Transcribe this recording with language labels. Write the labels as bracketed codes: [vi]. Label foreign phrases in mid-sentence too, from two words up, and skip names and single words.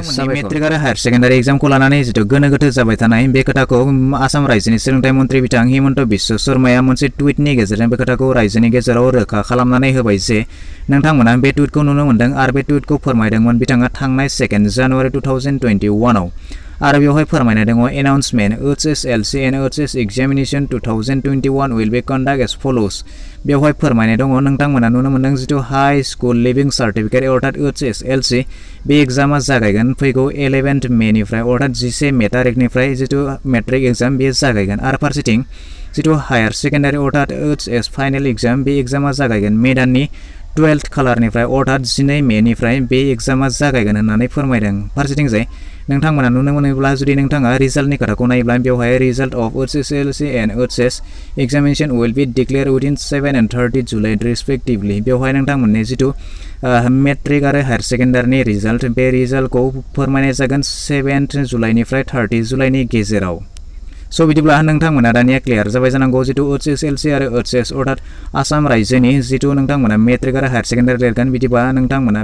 [brx] मेट्रिक आरो [en] higher secondary [brx] एग्जामखौ लानानै जितु गोनो गोथो जाबाय थानाय बे खोथाखौ आसाम रायजोनि सोलोंथाइ मन्थ्रि बिथां हिमन्त बिश्व शर्माया मोनसे टुइटनि गेजेरजों बे खोथाखौ रायजोनि गेजेराव रोखा खालामनानै होबाय जे नोंथांमोना बे टुइटखौ नुनो मोनदों आरो बे टुइटखौ फोरमायदोंमोन बिथाङा थांनाय 2 जानुवारि 2021 आव आरो बेवहाय फोरमायनाय दङ एनाउन्समेन्ट [en] HSLC and HS examination 2021 will be conducted as follows। [brx] बेवहाय फोरमायनाय दङ नोंथांमोना नुनो मोनदों जितु [en] high school leaving certificate [brx] अर्थात HSLC बे एग्जामा जागायगोन फैगौ 11 मेनिफ्राय अर्थात 11 मे तारिखनिफ्राय जितु मेट्रिक एग्जाम बे जागायगोन आरो फारसेथिं जितु [en] higher secondary [brx] अर्थात HS [en] final exam [brx] बे एग्जामा जागायगोन मे दाननि 12 खालारनिफ्राय अर्थात 12 मेनिफ्राय बे एग्जामा जागायगोन होननानै फोरमायदों। फारसेथिंजाय नोंथांमोना नुनो मोनोब्ला जुदि नोंथाङा रिजाल्टनि खोथाखौ नायोब्ला बेवहाय [en] result of HSLC and HS examination will be declared within 7 and 30 July respectively. [brx] बेवहाय नोंथांमोननि जितु मेट्रिक आरो हायर सेकेन्डारिनि रिजाल्ट बे रिजाल्टखौ फोरमायनाय जागोन 7 जुलाइनिफ्राय 30 जुलाइनि गेजेराव। स' बिदिब्ला नोंथांमोना दानिया क्लियार जाबाय जानांगौ जितु HSLC आरो HS अर्थात आसाम रायजोनि जितु नोंथांमोना मेट्रिक आरो [en] higher secondary [brx] लिरगोन बिदिबा नोंथांमोना